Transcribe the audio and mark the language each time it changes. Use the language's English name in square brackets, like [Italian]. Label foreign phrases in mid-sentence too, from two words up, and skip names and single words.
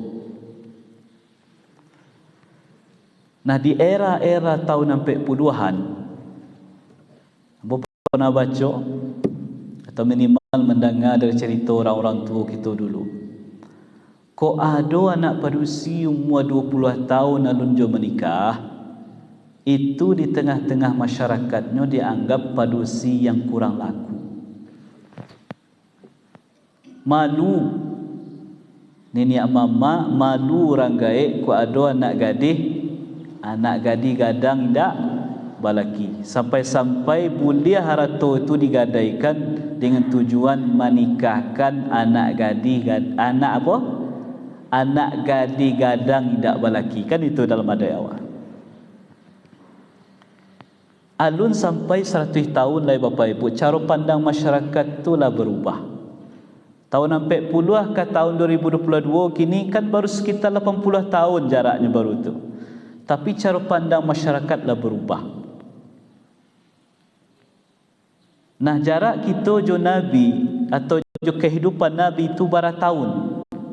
[Indonesian] Nah, di era-era tahun 40-an, apa pernah baca atau minimal mendengar dari cerita orang-orang tua kita dulu, kok ada anak padusi umur 20 tahun alun jo menikah, itu di tengah-tengah masyarakatnya dianggap padusi yang kurang laku. [Minangkabau] Malu nenek mama, malu orang gaib kok ada anak gadis gadang indak balaki. [Indonesian] Sampai-sampai [Minangkabau] bulia harato [Indonesian] itu digadaikan dengan tujuan menikahkan anak [Minangkabau] gadis gadang indak balaki. Kan itu dalam adai awal. Alun sampai 100 tahun lai Bapak Ibu, [Indonesian] cara pandang masyarakat itulah berubah. Tahun 40 ke tahun 2022 kini kan baru sekitar 80 tahun jaraknya baru tu. Tapi cara pandang masyarakatlah berubah. Nah, jarak kita jo Nabi atau jo kehidupan Nabi itu berapa tahun?